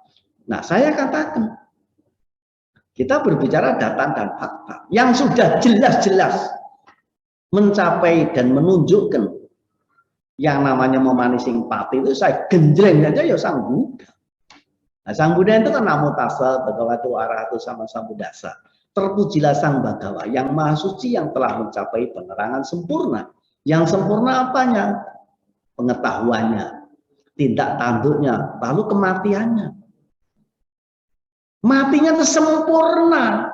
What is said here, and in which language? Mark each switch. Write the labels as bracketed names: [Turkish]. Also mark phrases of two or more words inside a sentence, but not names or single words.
[Indonesian] Nah, saya katakan kita berbicara data dan fakta yang sudah jelas-jelas mencapai dan menunjukkan yang namanya memanising pati itu saya genjreng aja ya Sang Buddha. Nah, Sang Buddha itu kan [Pali] namo tassa bhagavato arahato sama sambuddhassa. [Indonesian] Terpujilah Sang Bhagawa yang maha suci yang telah mencapai penerangan sempurna. Yang sempurna apanya? Pengetahuannya, tindak tanduknya, lalu kematiannya. Matinya itu sempurna.